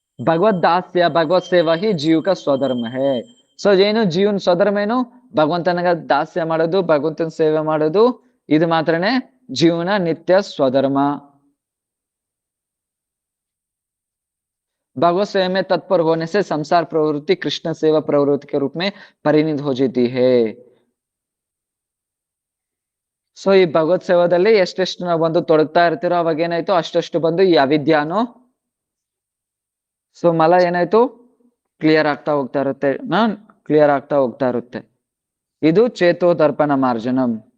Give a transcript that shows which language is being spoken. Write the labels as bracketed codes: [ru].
[hi] ಭಗವದ್ ದಾಸ್ಯ ಭಗವತ್ ಸೇವಾ ಹಿ ಜೀವ ಕ ಸ್ವಧರ್ಮ ಹೇ. [kn] ಸೊ ಏನು ಜೀವನ ಸ್ವಧರ್ಮ ಏನು, ಭಗವಂತನಿಗೆ ದಾಸ್ಯ ಮಾಡೋದು, ಭಗವಂತನ ಸೇವೆ ಮಾಡೋದು, ಇದು ಮಾತ್ರನೇ ಜೀವನ ನಿತ್ಯ ಸ್ವಧರ್ಮ. [hi] भगवत सेवा में तत्पर होने से संसार प्रवृत्ति कृष्ण सेवा प्रवृत्ति के रूप में परिणत हो जाती है. [kn] ಸೊ ಈ ಭಗವತ್ ಸೇವಾದಲ್ಲಿ ಎಷ್ಟೆಷ್ಟು ನಾವು ಬಂದು ತೊಡಗ್ತಾ ಇರ್ತೀರೋ ಅವಾಗ ಏನಾಯ್ತು, ಅಷ್ಟಷ್ಟು ಬಂದು ಈ ಅವಿದ್ಯಾನು ಸೊ ಮಲ ಏನಾಯ್ತು ಕ್ಲಿಯರ್ ಆಗ್ತಾ ಹೋಗ್ತಾ ಇರುತ್ತೆ, ಕ್ಲಿಯರ್ ಆಗ್ತಾ ಹೋಗ್ತಾ ಇರುತ್ತೆ. ಇದು ಚೇತೋದರ್ಪಣ ಮಾರ್ಜನಂ.